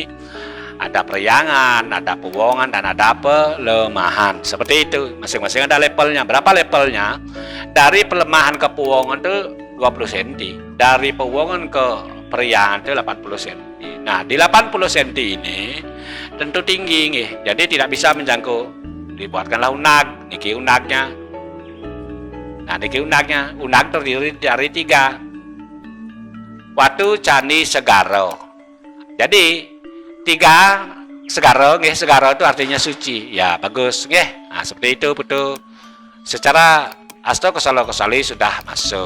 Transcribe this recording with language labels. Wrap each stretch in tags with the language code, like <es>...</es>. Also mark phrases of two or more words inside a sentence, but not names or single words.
<id>Ada periangan, ada pewongan, dan ada pelemahan. Seperti itu. Masing-masing ada levelnya. Berapa levelnya? Dari pelemahan ke pewongan itu 20 cm. Dari pewongan ke periangan itu 80 cm. Nah, di 80 cm ini tentu tinggi nggih. Jadi tidak bisa menjangkau. Dibuatkanlah unag, niki unagnya. Nah, niki unagnya. Unag terdiri dari 3. Watu, Candi, Segara. Jadi 3 Segara nggih, Segara itu artinya suci. Ya, bagus nggih. Nah, seperti itu Putu. Secara Asto Kosalo-Kosali sudah masuk.</id>